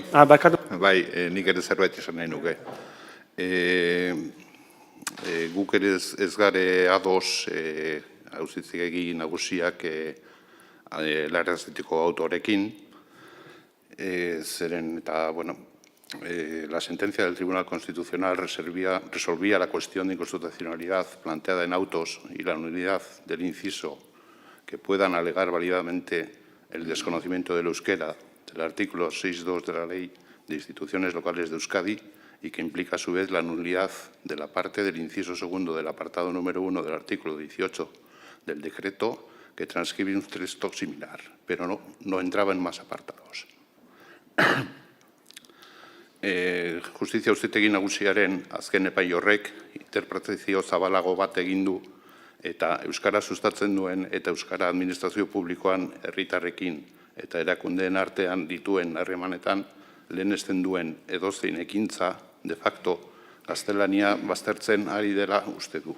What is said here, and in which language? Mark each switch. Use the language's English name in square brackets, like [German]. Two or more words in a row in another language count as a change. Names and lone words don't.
[Basque] Barkatu. Bai, nik ere zerbait esan nahi nuke. Guk ere ez gare ados auzitzegi nagusiak larrazitiko autorekin, zeren eta, [Spanish] la sentencia del Tribunal Constitucional resolvía la cuestión de inconstitucionalidad planteada en autos y la nulidad del inciso que puedan alegar válidamente el desconocimiento del euskera del artículo 6.2 de la Ley de Instituciones Locales de Euskadi y que implica a su vez la nulidad de la parte del inciso segundo del apartado número 1 del artículo 18 del decreto que transcribe un texto similar, pero no entraba en más apartados. [Basque] Justizia Auzitegi Nagusiaren azken epai horrek interpretazio zabalago bat egin du eta euskara sustatzen duen eta euskara administrazio publikoan herritarrekin eta erakundeen artean dituen harremanetan lehenesten duen edozein ekintza [Latin] de facto [Basque] gaztelania baztertzen ari dela uste du.